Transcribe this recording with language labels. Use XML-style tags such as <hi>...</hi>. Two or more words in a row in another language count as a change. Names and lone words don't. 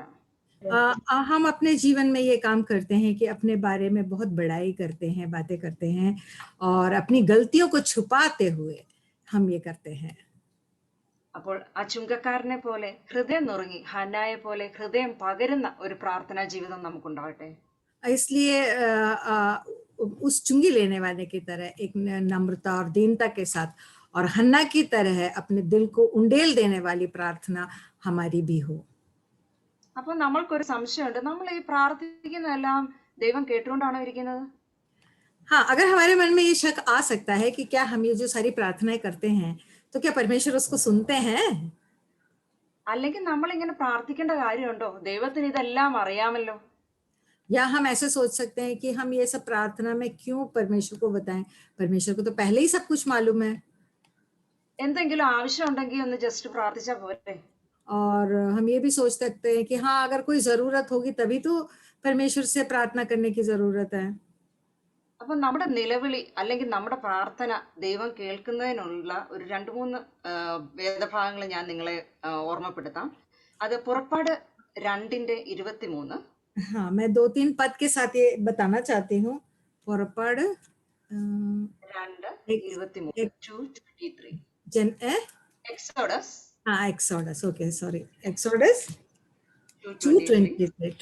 <hi>हम अपने जीवन में ये काम करते हैं कि अपने बारे में बहुत बड़ाई करते हैं, बातें करते हैं और अपनी गलतियों को छुपाते हुए हम ये करते हैं.</hi> <ml>അപ്പോൾ ആ ചുങ്കക്കാരനെ പോലെ ഹൃദയം നുറുങ്ങി, ഹന്നായെ പോലെ ഹൃദയം പകരുന്ന ഒരു പ്രാർത്ഥനാ ജീവിതം നമുക്കുണ്ടാകട്ടെ.</ml> <hi>इसलिए उस चुंगी लेने वाले की तरह एक नम्रता और दीनता के साथ और हन्ना की तरह अपने दिल को उंडेल देने वाली प्रार्थना हमारी भी हो.</hi> <ml>അപ്പൊ നമ്മൾക്കൊരു സംശയമുണ്ട്, നമ്മൾ ഈ പ്രാർത്ഥിക്കുന്നതെല്ലാം ദൈവം കേട്ടുകൊണ്ടാണോ ഇരിക്കുന്നത്?</ml> <hi>हाँ, अगर हमारे मन में ये शक आ सकता है कि क्या हम ये जो सारी प्रार्थनाएं करते हैं तो क्या परमेश्वर उसको सुनते हैं?</hi> <ml>അല്ലെങ്കിൽ നമ്മൾ ഇങ്ങനെ പ്രാർത്ഥിക്കേണ്ട കാര്യമുണ്ടോ? ദൈവത്തിന് ഇതെല്ലാം അറിയാമല്ലോ.</ml> <hi>या हम ऐसे सोच सकते हैं कि हम ये सब प्रार्थना में क्यों परमेश्वर को बताएं, परमेश्वर को तो पहले ही सब कुछ मालूम है.</hi> <ml>എന്തെങ്കിലും ആവശ്യം ഉണ്ടെങ്കിൽ ഒന്ന് ജസ്റ്റ് പ്രാർത്ഥിച്ചാ പോരെ.</ml> <hi>और हम ये भी सोच सकते हैं कि हाँ, अगर कोई जरूरत होगी तभी तो परमेश्वर से प्रार्थना करने की जरूरत है.</hi> <ml>അപ്പൊ നമ്മുടെ നിലവിളി അല്ലെങ്കിൽ നമ്മുടെ പ്രാർത്ഥന ദൈവം കേൾക്കുന്നതിനുള്ള ഒരു 2-3 വേദഭാഗങ്ങൾ ഞാൻ നിങ്ങളെ ഓർമ്മപ്പെടുത്താം. അത് പുറപ്പാട് 2:23.</ml> <hi>हाँ, मैं 2-3 पद के साथ ये बताना चाहती हूँ.</hi> <ml>पुറപ്പാട് 2:23. Exodus</ml> <en>Exodus, okay sorry, Exodus 2:23.</en>